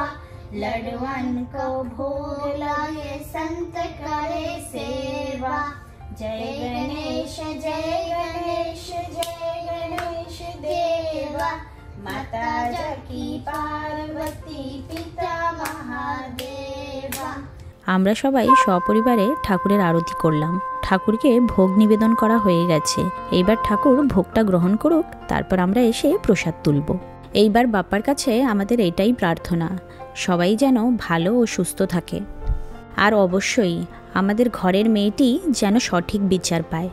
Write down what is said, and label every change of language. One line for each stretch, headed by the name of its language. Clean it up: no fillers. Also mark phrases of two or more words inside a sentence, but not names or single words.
Hindi: लडवन को भोग लागे, संत करे सेवा। जय गणेश जय गणेश जय गणेश देवा। माता जाकी पार्वती पिता महादेवा।
Bangla: আমরা সবাই সপরিবারে ঠাকুরের আরতি করলাম। ঠাকুরকে ভোগ নিবেদন করা হয়ে গেছে। এইবার ঠাকুর ভোগটা গ্রহণ করুক, তারপর আমরা এসে প্রসাদ তুলব। এইবার বাপ্পার কাছে আমাদের এটাই প্রার্থনা, সবাই যেন ভালো ও সুস্থ থাকে। আর অবশ্যই আমাদের ঘরের মেয়েটি যেন সঠিক বিচার পায়।